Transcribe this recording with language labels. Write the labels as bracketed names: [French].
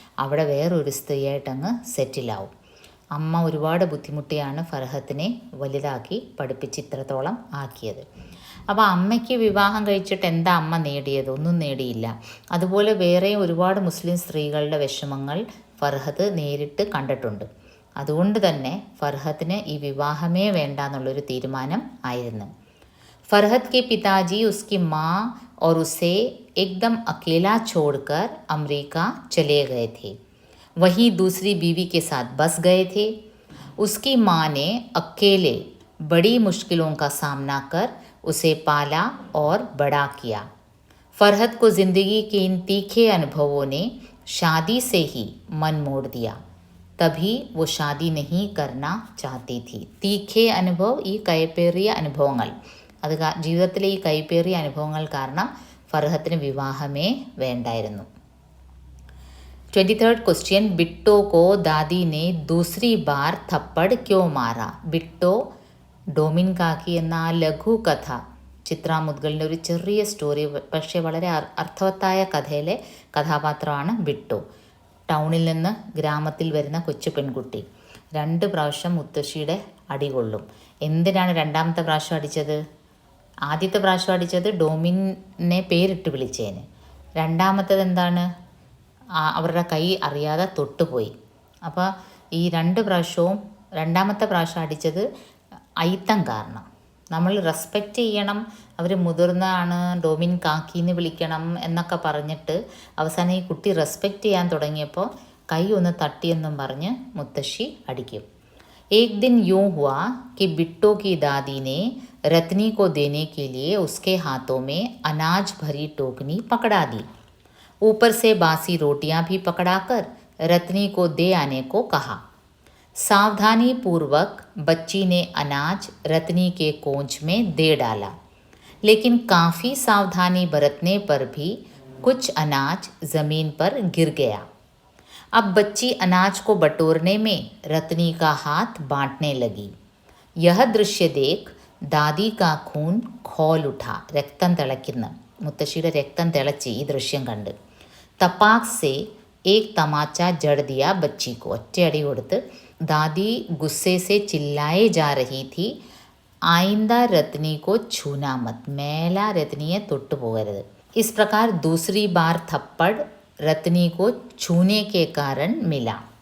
[Malayalam] അവിടെ വേറൊരു സ്ത്രീയായിട്ടങ്ങ് സെറ്റിലാവും. അമ്മ ഒരുപാട് ബുദ്ധിമുട്ടിയാണ് ഫർഹത്തിനെ വലുതാക്കി പഠിപ്പിച്ച് ഇത്രത്തോളം ആക്കിയത്. അപ്പോൾ അമ്മയ്ക്ക് വിവാഹം കഴിച്ചിട്ട് എന്താ അമ്മ നേടിയത്? ഒന്നും നേടിയില്ല. അതുപോലെ വേറെ ഒരുപാട് മുസ്ലിം സ്ത്രീകളുടെ വിഷമങ്ങൾ ഫർഹത്ത് നേരിട്ട് കണ്ടിട്ടുണ്ട്. അതുകൊണ്ട് തന്നെ ഫർഹത്തിന് ഈ വിവാഹമേ വേണ്ട എന്നുള്ളൊരു തീരുമാനം ആയിരുന്നു. [Hindi] फरहत के पिताजी उसकी माँ और उसे एकदम अकेला छोड़कर अमेरिका चले गए थे. वहीं दूसरी बीवी के साथ बस गए थे. उसकी माँ ने अकेले बड़ी मुश्किलों का सामना कर उसे पाला और बड़ा किया. फरहत को ज़िंदगी के इन तीखे अनुभवों ने शादी से ही मन मोड़ दिया. तभी वो शादी नहीं करना चाहती थी. तीखे अनुभव, [Malayalam] ഈ കൈപ്പേറിയ അനുഭവങ്ങൾ, അത് ജീവിതത്തിലെ ഈ കൈപ്പേറിയ അനുഭവങ്ങൾ കാരണം ഫർഹത്തിന് വിവാഹമേ വേണ്ടായിരുന്നു. [English] 23rd question, [Hindi] ബിട്ടോ കോ ദാദി നെ ദൂസരി ബാർ थप्पड़ क्यों मारा. [Malayalam] ബിട്ടോ, ഡോമിൻ കാക്കി എന്ന ആ ലഘു കഥ, ചിത്ര മുദ്ഗലിൻ്റെ ഒരു ചെറിയ സ്റ്റോറി, പക്ഷേ വളരെ അർത്ഥവത്തായ കഥയിലെ കഥാപാത്രമാണ് ബിട്ടോ. ടൗണിൽ നിന്ന് ഗ്രാമത്തിൽ വരുന്ന കൊച്ചു പെൺകുട്ടി 2 പ്രാവശ്യം മുത്തശ്ശിയുടെ അടികൊള്ളും. എന്തിനാണ് 2ാമത്തെ പ്രാവശ്യം അടിച്ചത്? ആദ്യത്തെ പ്രാവശ്യം അടിച്ചത് ഡോമിനെ പേരിട്ട് വിളിച്ചതിന്. 2ാമത്തേത് എന്താണ്? അവരുടെ കൈ അറിയാതെ തൊട്ടുപോയി. അപ്പോൾ ഈ 2 പ്രാവശ്യവും 2ാമത്തെ പ്രാവശ്യം അടിച്ചത് അയിത്തം കാരണം, നമ്മൾ റെസ്പെക്റ്റ് ചെയ്യണം, അവർ മുതിർന്നതാണ്, ഡോമിൻ കാക്കിന്ന് വിളിക്കണം എന്നൊക്കെ പറഞ്ഞിട്ട് അവസാനം ഈ കുട്ടി റെസ്പെക്റ്റ് ചെയ്യാൻ തുടങ്ങിയപ്പോൾ കൈ ഒന്ന് തട്ടിയെന്നും പറഞ്ഞ് മുത്തശ്ശി അടിക്കും. [Hindi] एक दिन यूं हुआ कि बिट्टो की दादी ने रत्नी को देने के लिए उसके हाथों में अनाज भरी टोकनी पकड़ा दी. ऊपर से बासी रोटियां भी पकड़ाकर रत्नी को दे आने को कहा. सावधानी पूर्वक बच्ची ने अनाज रत्नी के कोंच में दे डाला, लेकिन काफ़ी सावधानी बरतने पर भी कुछ अनाज ज़मीन पर गिर गया. अब बच्ची अनाज को बटोरने में रत्नी का हाथ बांटने लगी. यह दृश्य देख दादी का खून खौल उठा. [Malayalam] രക്തം തിളയ്ക്കുന്ന മുത്തശ്ശിയുടെ രക്തം തിളച്ച് ഈ ദൃശ്യം കണ്ട്. [Hindi] तपाक से एक तमाचा जड़ दिया बच्ची को. [Malayalam] ഒറ്റയടി കൊടുത്ത് [Hindi] दादी गुस्से से चिल्लाए जा रही थी, आइंदा रत्नी को छूना मत. [Malayalam] മേലാ രത്നിയെ തൊട്ടു പോകരുത്. [Hindi] इस प्रकार दूसरी बार थप्पड़ रत्नी को छूने के कारण मिला.